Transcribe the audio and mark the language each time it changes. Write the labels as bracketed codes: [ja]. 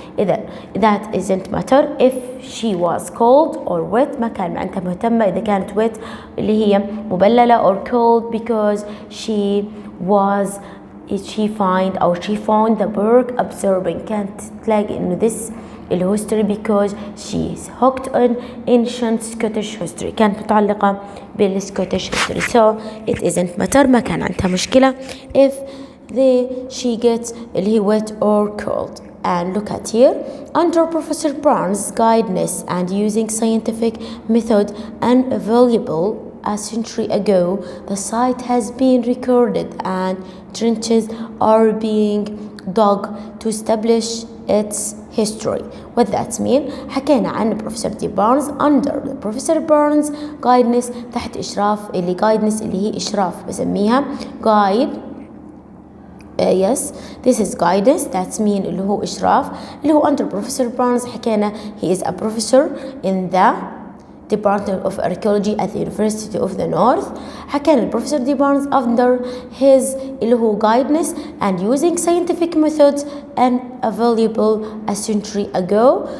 [en] إذا that isn't matter if she was cold or wet [ar] ما كان معناتها مهتمة. إذا كانت [en] wet [ar] اللي هي مبللة [en] or cold because she was she find أو she found the work absorbing. [ar] كانت تلاقي إنه [en] this الهيستوري because she's hooked on ancient Scottish history. [ar] كانت متعلقة بالسكوتش history. [en] So it isn't matter. [ar] ما كان عندها مشكلة [en] if she gets [ar] اللي هي [en] wet or cold. And look at here, under Professor Barnes' guidance and using scientific method unavailable a century ago, the site has been recorded and trenches are being dug to establish its history. What that mean? [ar] حكينا عن بروفيسور دي بارنز under بروفيسور بارنز guidance تحت إشراف اللي guidance اللي هي إشراف بسميها guide. [en] Yes, this is guidance. That's mean [ar] اللي هو إشراف اللي هو [en] under Professor Barnes. [ar] حكينا [en] he is a professor in the Department of Archaeology at the University of the North. [ar] حكينا البروفيسور دي بارنز [en] under his [ar] اللي هو [en] guidance and using scientific methods and available a century ago.